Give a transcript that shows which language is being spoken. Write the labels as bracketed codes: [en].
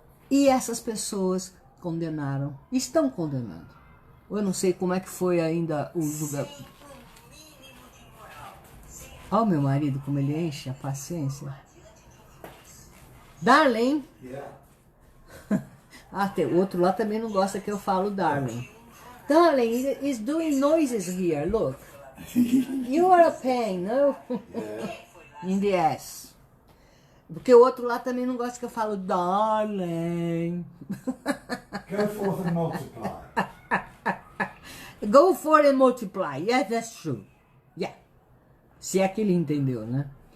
[pt] E essas pessoas condenaram, estão condenando. Eu não sei como é que foi ainda o julgamento. Olha o meu marido como ele enche a paciência. [en] Darling. Yeah. [pt] Tem outro lá também não gosta que eu falo darling. [en] Darling, is doing noises here, look. You are a pain, no? In the ass. [pt] Porque o outro lá também não gosta que eu falo darling. [en] Go forth and multiply. Go for and multiply. Yeah, that's true. Yeah. [pt] Se é que ele entendeu, né?